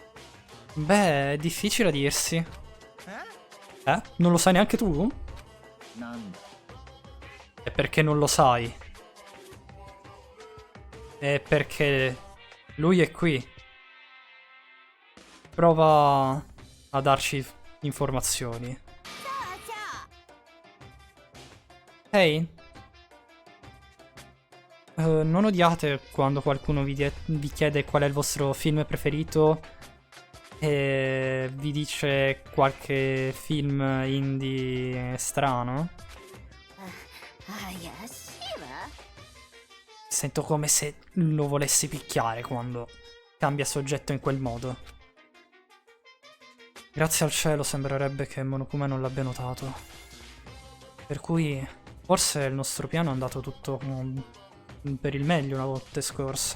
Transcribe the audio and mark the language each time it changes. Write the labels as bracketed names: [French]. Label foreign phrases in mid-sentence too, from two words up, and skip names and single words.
[Italian] Beh, è difficile a dirsi. Non lo sai neanche tu? [Japanese] なんだ。 [Italian] È perché non lo sai. È perché lui è qui. Prova a darci informazioni. [Japanese] そうそう。 [Italian] Ehi, non odiate quando qualcuno vi chiede qual è il vostro film preferito e vi dice qualche film indie strano. [Japanese] 怪しいわ。 [Italian] Sento come se lo volessi picchiare quando cambia soggetto in quel modo. Grazie al cielo sembrerebbe che Monokuma non l'abbia notato. Per cui forse il nostro piano è andato tutto per il meglio la volta scorsa.